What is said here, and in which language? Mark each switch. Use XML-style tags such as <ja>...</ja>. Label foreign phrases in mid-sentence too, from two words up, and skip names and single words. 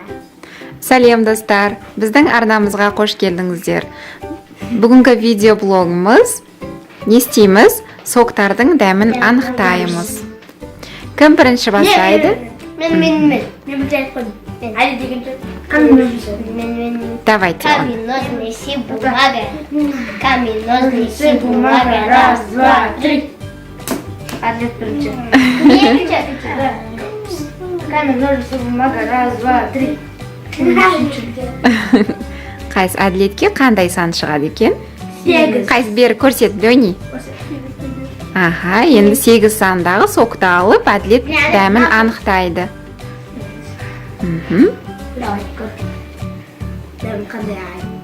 <kk>Сәлем достар, біздің арнамызға қош келдіңіздер. Бүгінгі видеоблогымыз не істейміз? Соктардың дәмін анықтаймыз. Кім бірінші бастайды? Мен бітіріп қойдым. Әлі деген сөз. Мен.</kk> <ru>Давайте. Камень, ножницы, бумага. Камень, ножницы, бумага. Раз, два, три.</ru> <kk>Әділет бірінші. Екінші.</kk> <ru>Камень, ножницы, бумага. Раз, два, три.</ru> <kk>Қайсы әділетке қандай сан шығады екен? 8. Қайсы бері көрсет, Дөни. Аха, енді 8 сандағы сокты алып, әділет дәмін анықтайды. Давай, көр. Дәм қандай ай.</kk>